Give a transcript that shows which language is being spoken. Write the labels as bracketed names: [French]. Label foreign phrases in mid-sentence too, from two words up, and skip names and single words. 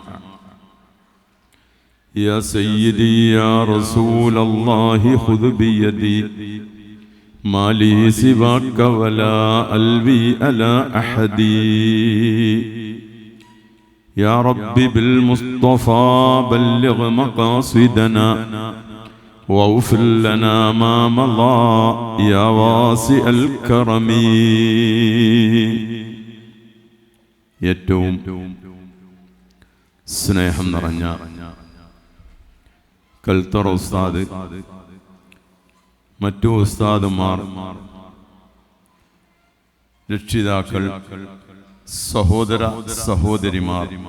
[Arabic] يا سيدي يا رسول الله خذ بيدي ما لي سواك ولا ألوي على أحد. يا رب بالمصطفى بلغ مقاصدنا واغفر لنا ما مضى يا واسع الكرم. [Malayalam] ഏറ്റവും സ്നേഹം നിറഞ്ഞ കൽത്തറ ഉസ്താദ്, മറ്റു ഉസ്താദുമാർ, രക്ഷിതാക്കൾ, സഹോദര സഹോദരിമാർ,